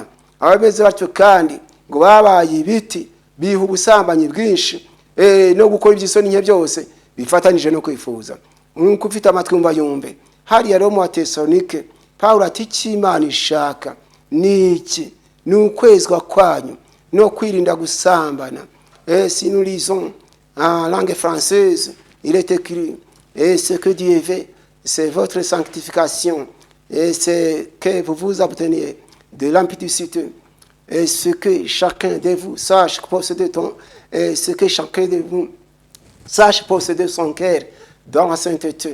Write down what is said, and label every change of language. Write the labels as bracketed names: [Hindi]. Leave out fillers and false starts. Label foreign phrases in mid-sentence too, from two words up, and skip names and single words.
[Kinyarwanda] Abameze batyo kandi ngo babaye ibiti, biha ubusambanyi bwinshi, no gukora iby'isoni nke byose bifatanije no kwifuza. Nk'uko ufite amatwi yumve. Hariya rero mu Tesalonike Pawulo ati cy'Imana ishaka niki? Ni ukwezwa kwanyu no kwirinda gusambana. [French] Si nous lisons en langue française, il est écrit, et ce que Dieu veut, c'est votre sanctification, et c'est que vous vous absteniez de l'impudicité, et ce que chacun de vous sache posséder son cœur dans la sainteté.